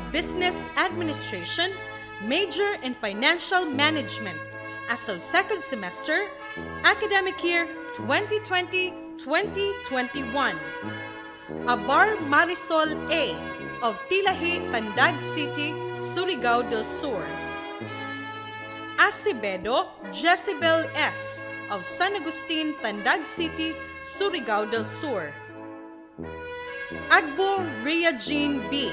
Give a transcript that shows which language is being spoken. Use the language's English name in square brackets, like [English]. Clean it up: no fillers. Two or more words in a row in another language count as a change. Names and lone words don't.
[English] Business Administration, major in Financial Management, as of second semester, academic year 2020-2021. Abar Marisol A. of Tilahi, Tandag City, Surigao del Sur. Acevedo Jezebel S. of San Agustin, Tandag City, Surigao del Sur. Agbo Rhea Jean B.